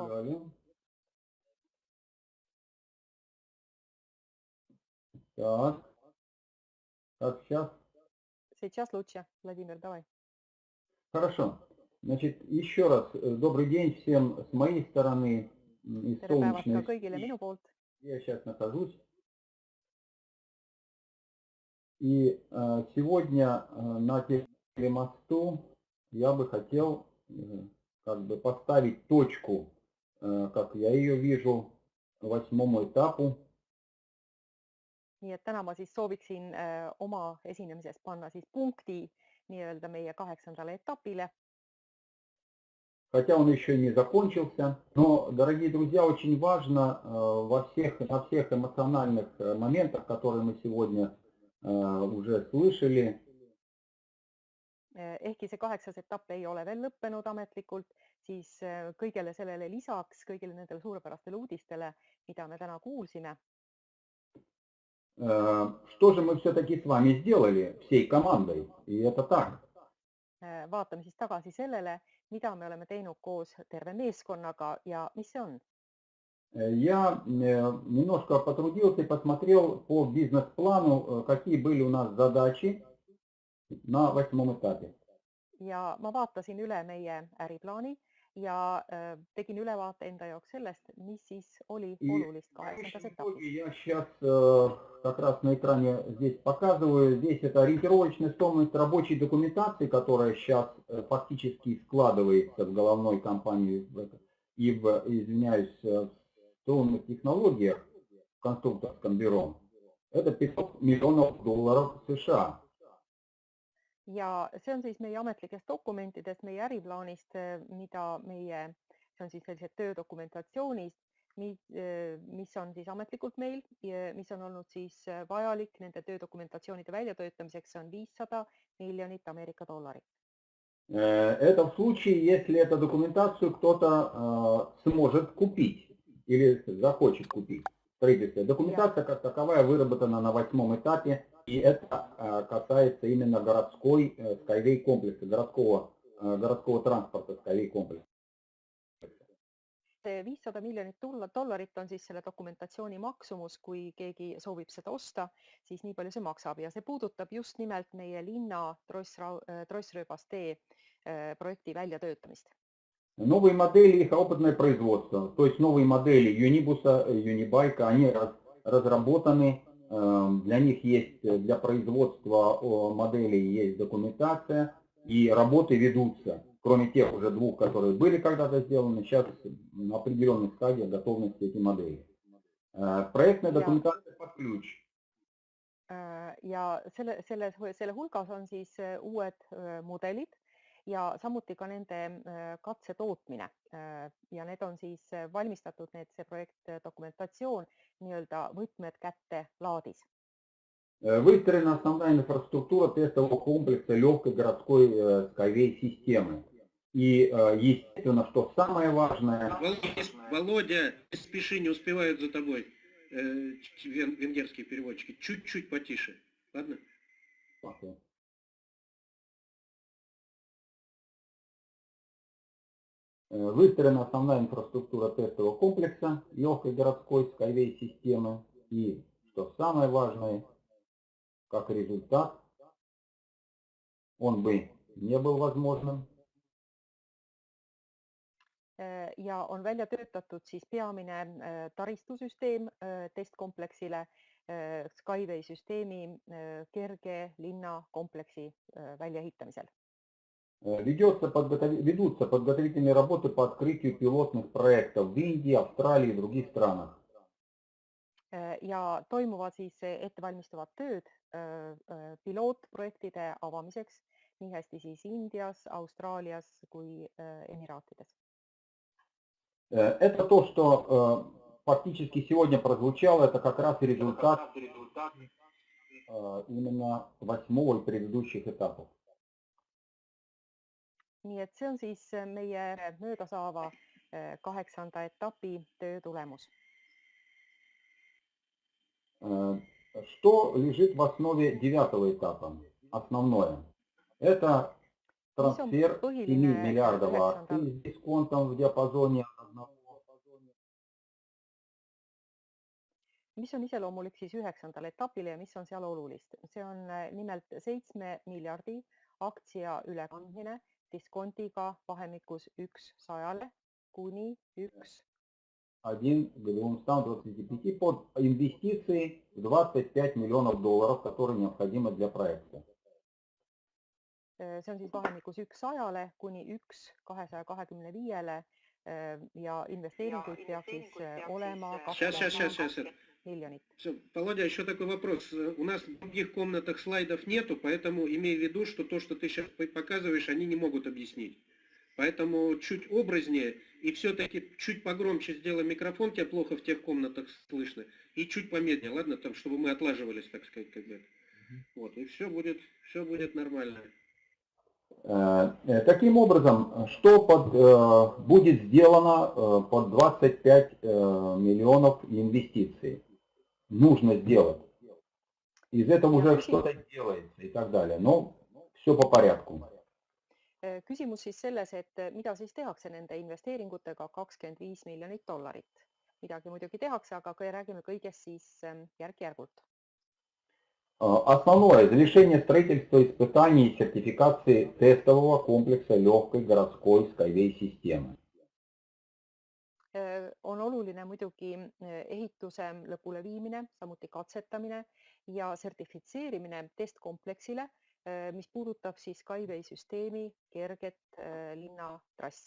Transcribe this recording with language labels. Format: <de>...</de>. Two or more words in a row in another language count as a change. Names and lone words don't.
<ru>Алло, алло. Так. Как сейчас? Сейчас лучше. Владимир, давай. Хорошо. Значит, еще раз добрый день всем с моей стороны, из</ru> <et>Tere päevast ka</et> <ru>солнечной</ru> <et>kõigile</et> <ru>России.</ru> <et>minu poolt.</et> <ru>Я сейчас нахожусь. И сегодня на телемосту я бы хотел как бы поставить точку, как я ее вижу, 8-му этапу.</ru> <et>Nii et täna ma siis sooviksin oma esinemises panna siis punkti nii-öelda meie 8. etapile.</et> <ru>Хотя он еще не закончился. Но, дорогие друзья, очень важно на всех эмоциональных моментах, которые мы сегодня уже слышали,</ru> <et>Ehkki see 8. etapp ei ole veel lõppenud ametlikult, siis kõigele sellele lisaks, kõigile nendele suurepärastele uudistele, mida me täna kuulsime,</et> <ru>что же мы все-таки с вами сделали всей командой? И это так.</ru> <et>vaatame siis tagasi sellele, mida me oleme teinud koos terve meeskonnaga ja mis see on.</et> <ru>Я немножко потрудился и посмотрел по бизнес-плану, какие были у нас задачи на 8-м этапе.</ru> <et>Ja ma vaatasin üle meie äriplaani ja tegin ülevaate enda jaoks sellest, mis siis oli olulist 8. etapis.</et> <ru>Я сейчас как раз на экране здесь показываю. Здесь это ориентировочная стоимость рабочей документации, которая сейчас фактически складывается в головной компании и извиняюсь, в струнных технологиях в конструкторском бюро. Это $500 миллионов США.</ru> <et>Ja see on siis meie ametlikest dokumentidest, meie äriplaanist, mida meie, see on siis sellised töödokumentatsioonid, mis on siis ametlikult meil, mis on olnud siis vajalik nende töödokumentatsioonide väljatöötamiseks, see on $500 miljonit Ameerika dollarit.</et> <ru>Это в случае, если эту документацию кто-то сможет купить или захочет купить. Документация как таковая выработана на 8-м этапе, и это касается именно городской Skyway комплекса, городского транспорта Skyway комплекса.</ru> <et>See $500 miljonit dollarit on siis selle dokumentatsiooni maksumus, kui keegi soovib seda osta, siis nii palju see maksab ja see puudutab just nimelt meie linna Trossrööbastee projekti väljatöötamist.</et> <ru>Новые модели, их опытное производство, то есть новые модели Юнибуса, Юнибайка, они разработаны, для них есть, для производства моделей есть документация и работы ведутся, кроме тех уже двух, которые были когда-то сделаны, сейчас на определенных стадиях готовности эти модели. Проектная документация под ключ.</ru> <et>Ja selle hulgas on siis uued mudelid ja samuti ka nende katsetootmine ja need on siis valmistatud, see projektdokumentatsioon nii-öelda võtmed kätte laadis.</et> <ru>Выстроена основная инфраструктура тестового комплекса легкой городской Skyway системы. И естественно, что самое важное... Володя, не спеши, не успевают за тобой венгерские переводчики. Чуть-чуть потише. Ладно? Выстроена основная инфраструктура тестового комплекса легкой городской Skyway системы. И, что самое важное, как результат, он бы не был возможным.</ru> <et>Ja on välja töötatud siis peamine taristusüsteem testkompleksile Skyway süsteemi kerge linnakompleksi väljaehitamisel.</et> <ru>Ведутся подготовительные работы по открытию пилотных проектов в Индии, Австралии и других странах.</ru> <et>Ja toimuvad siis ettevalmistavad tööd pilootprojektide avamiseks nii hästi siis Indias, Austraalias kui Emiraatides.</et> <ru>Это то, что фактически сегодня прозвучало, это как раз результат именно 8-го и предыдущих этапов.</ru> <et>Nii et see on siis meie möödasaava 8. etapi töö tulemus.</et> <ru>Что лежит в основе 9-го этапа? Основное. Это</ru> <et>mis on</et> <ru>трансфер 7</ru> <et>põhiline</et> <ru>миллиардов акций</ru> <et>9.</et> <ru>с дисконтом в диапазоне 1.</ru> <et>mis on iseloomulik siis 9. etapile ja mis on seal olulist? See on nimelt 7 miljardi aktsia ülekandmine diskontiga vahemikus 1-100 kuni 1.</et> <ru>1,125 под инвестиции в 25 миллионов долларов, которые необходимы для проекта.</ru> <et>See on siis vahemikus 1-100 kuni 1-225 ja investeeringuid peaks siis olema 2 miljonit.</et> <ru>Все, Володя, еще такой вопрос. У нас в других комнатах слайдов нету, поэтому имей в виду, что то, что ты сейчас показываешь, они не могут объяснить. Поэтому чуть образнее и все-таки чуть погромче сделай микрофон, тебя плохо в тех комнатах слышно, и чуть помедленнее, ладно, там, чтобы мы отлаживались, так сказать, как бы. Вот, и все будет нормально. Таким образом, что будет сделано под 25 миллионов инвестиций? Нужно сделать. Из этого уже что-то делается и так далее. Но все по порядку.</ru> <et>Küsimus siis selles, et mida siis tehakse nende investeeringutega 25 miljonit dollarit. Midagi muidugi tehakse, aga räägime kõigest siis järk-järgult.</et> <ru>Основное – завершение строительства испытаний и сертификации тестового комплекса легкой городской Skyway системы.</ru> <et>On oluline muidugi ehituse lõpuleviimine, samuti katsetamine ja sertifitseerimine testkompleksile, mis puudutab siis Skyway süsteemi kerget linnatrassi.</et>